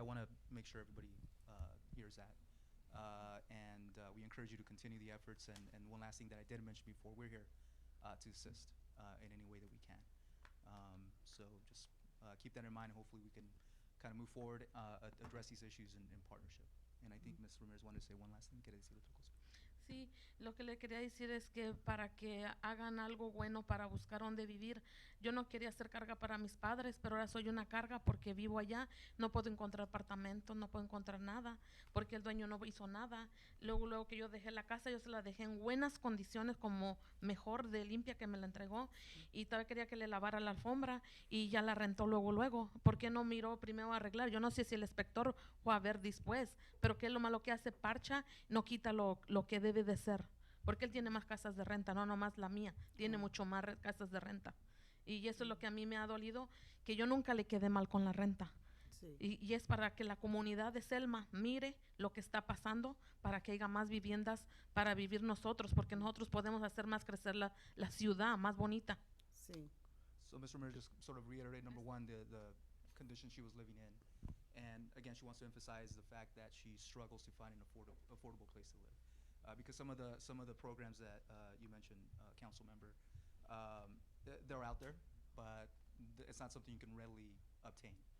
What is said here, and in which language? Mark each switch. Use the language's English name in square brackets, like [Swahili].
[English] I want to make sure everybody hears that. And we encourage you to continue the efforts. And one last thing that I did mention before, we're here to assist in any way that we can. So just keep that in mind, and hopefully we can kind of move forward, address these issues in partnership. And I think Ms. Ramirez wanted to say one last thing. [Spanish] ¿Quiere decir otra cosa? Sí, lo que le quería decir es que para que hagan algo bueno para buscar dónde vivir. Yo no quería ser carga para mis padres, pero ahora soy una carga porque vivo allá. No puedo encontrar apartamento, no puedo encontrar nada, porque el dueño no hizo nada. Luego que yo dejé la casa, yo se la dejé en buenas condiciones, como mejor de limpia que me la entregó. Y todavía quería que le lavara la alfombra y ya la rentó luego. ¿Por qué no miró primero a arreglar? Yo no sé si el inspector fue a ver después, pero ¿qué es lo malo que hace? Parcha, no quita lo que debe de ser, porque él tiene más casas de renta, no nomás la mía, tiene mucho más casas de renta. Y eso es lo que a mí me ha dolido, que yo nunca le quedé mal con la renta. Sí. Y es para que la comunidad de Selma mire lo que está pasando, para que haya más viviendas para vivir nosotros, porque nosotros podemos hacer más crecer la ciudad, más bonita. Sí. [English] So Ms. Ramirez, just sort of reiterate, number one, the condition she was living in. And again, she wants to emphasize the fact that she struggles to find an affordable place to live. Because some of the programs that you mentioned, council member, they're out there, but it's not something you can readily obtain.